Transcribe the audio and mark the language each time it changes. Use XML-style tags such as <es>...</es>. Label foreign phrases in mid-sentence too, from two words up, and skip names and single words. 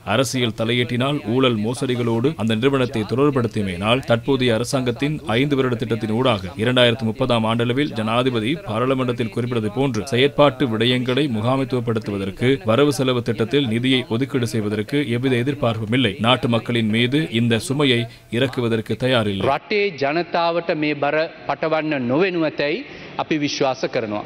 <ta>அரசியல் தலையீட்டினால் ஊழல் மோசடிகளோடு அந்த நிறுவனத்தை தொடர்படுத்தியமையினால் தற்போதைய அரசாங்கத்தின் 5 வருட திட்டத்தின் ஊடாக 2030 ஆண்டளவில் ஜனாதிபதி பாராளுமன்றத்தில் குறிப்பிட்டது போன்று செயற்பாட்டு விடயங்களை முகாமைத்துவப்படுத்துவதற்கு வரவு செலவு திட்டத்தில் நிதியை ஒதுக்கீடு செய்வதற்கு எவ்வித எதிர்பார்ப்பும் இல்லை. நாட்டு மக்களின் மீது இந்த சுமையை இறக்குவதற்கு தயாரில்லை.</ta> <si>රටේ ජනතාවට මේ බර පටවන්න නොවෙනුවතැයි අපි විශ්වාස කරනවා.</si>